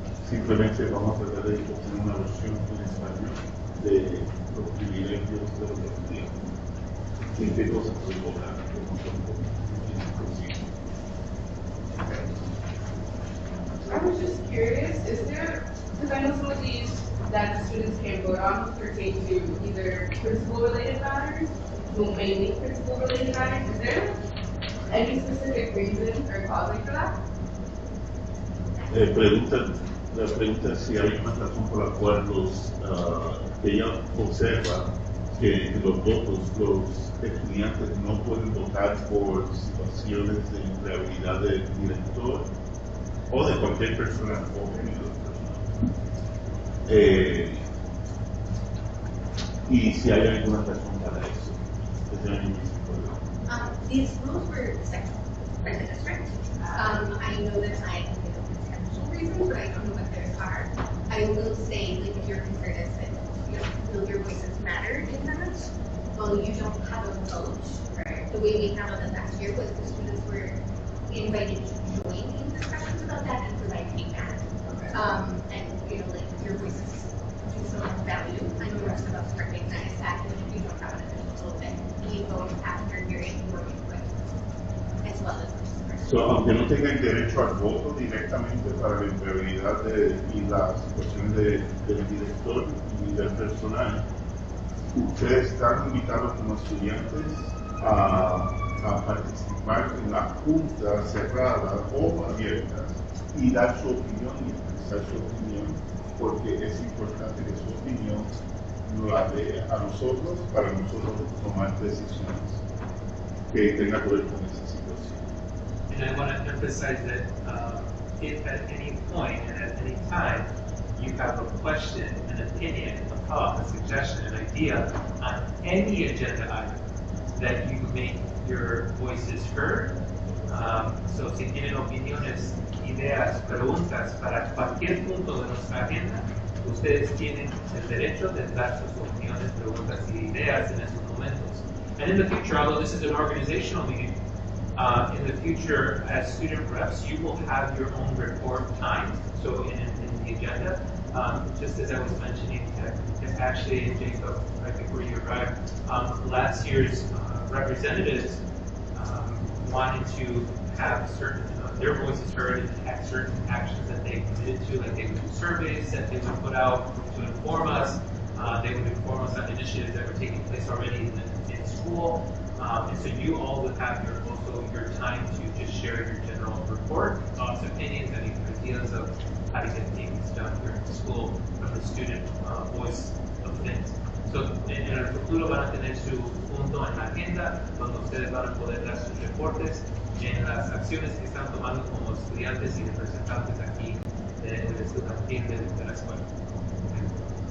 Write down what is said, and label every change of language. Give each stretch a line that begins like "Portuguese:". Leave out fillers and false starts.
Spanish: Simplemente vamos a tratar de obtener una versión en español de los privilegios de los estudiantes. ¿En qué cosas pueden votar? ¿Cómo son consiguen?
English: I was just curious, is there, because I know some of these that students can vote on pertain to either principal-related matters, well, mainly principal-related matters, is there any specific reason or causing for that? La pregunta es si hay una razón por la cual que ella observa que los votos, los estudiantes no pueden votar por situaciones de empleabilidad del director o de cualquier persona joven y si hay alguna razón para eso. These rules were set by the district. I know that I can give potential reasons, but I don't know what theirs are. I will say, like, if your concern is that you don't feel your voices matter in that, well, you don't have a vote. Right. The way we handled it last year was the students were invited to join in discussions about that and provide feedback. Okay. And, you know, like, your voices do so much value. I know most of us recognize that, and if you don't have an official vote, then we vote after hearing your input, as well as
Spanish: aunque no tengan derecho al voto directamente para la empleabilidad y las situaciones del director y del personal, ustedes están invitados como estudiantes a participar en la junta cerrada o abierta y dar su opinión y expresar su opinión, porque es importante que su opinión nos la dé a nosotros para nosotros tomar decisiones que tengan que ver con esa situación.
English: And I want to emphasize that if at any point and at any time you have a question, an opinion, a thought, a suggestion, an idea on any agenda item, that you make your voices heard.
Spanish: So si tienen opiniones, ideas, preguntas para cualquier punto de nuestra agenda, ustedes tienen el derecho de dar sus opiniones, preguntas y ideas en esos momentos.
English: And in the future, although this is an organizational meeting, in the future, as student reps, you will have your own report time. So in the agenda, just as I was mentioning, actually, Jacob, right before you arrived, last year's representatives wanted to have certain their voices heard and have certain actions that they committed to, like they would do surveys that they would put out to inform us. They would inform us on initiatives that were taking place already in school. And so you all would have also your time to just share your general report, thoughts, opinions, any ideas of how to get things done here at school from the student voice of things.
Spanish: So en el futuro van a tener su punto en la agenda donde ustedes van a poder dar sus reportes en las acciones que están tomando como estudiantes y representantes aquí del estudiantil de la escuela.